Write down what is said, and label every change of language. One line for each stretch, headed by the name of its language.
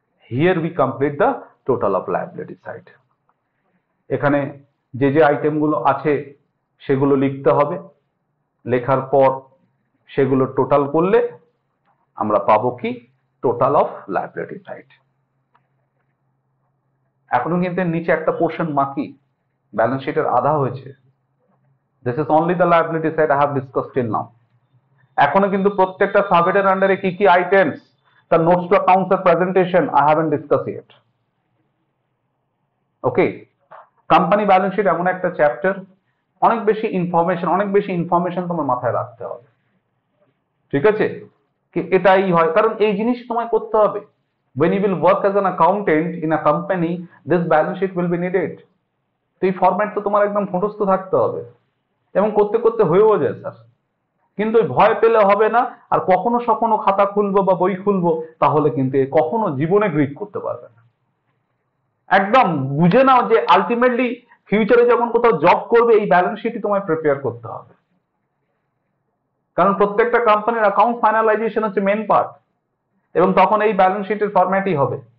English: Here we complete the total of liability side.
Bangla: এখানে যে যে আইটেমগুলো আছে সেগুলো লিখতে হবে, লেখার পর সেগুলো টোটাল করলে আমরা পাবো কি?
English: Total of liability side.
Bangla: এখনো কিন্তু নিচে একটা পোর্শন বাকি, ব্যালেন্স শিটের আধা হয়েছে।
English: This is only the liability side I have discussed till now.
Bangla: এখনো কিন্তু প্রত্যেকটা সাবহেডের আন্ডারে কি কি items,
English: the notes to accounts or presentation I haven't discussed yet.
Bangla: Okay, company balance sheet এমন একটা চ্যাপ্টার, অনেক বেশি ইনফরমেশন তোমার মাথায় রাখতে হবে, ঠিক আছে, কি এটাই হয়, কারণ এই জিনিস তোমায় করতে হবে।
English: when you will work as an accountant in a company, this balance sheet will be needed.
Bangla: তো এই ফরম্যাট তো তোমার একদম মুখস্থ থাকতে হবে, এবং করতে করতে হয়েও যায় স্যার। কিন্তু ভয় পেলে হবে না, আর কখনো খাতা খুলবো বা বই খুলবো তাহলে কিন্তু কখনো জীবনে গ্রিপ করতে পারবে না। একদম বুঝে নাও যে আলটিমেটলি ফিউচারে যখন কোথাও জব করবে এই ব্যালেন্স শিটই তোমায় প্রিপেয়ার করতে হবে, কারণ প্রত্যেকটা কোম্পানির অ্যাকাউন্ট ফাইনালাইজেশন হচ্ছে মেন পার্ট, এবং তখন এই ব্যালেন্স শিটের ফরম্যাটই হবে।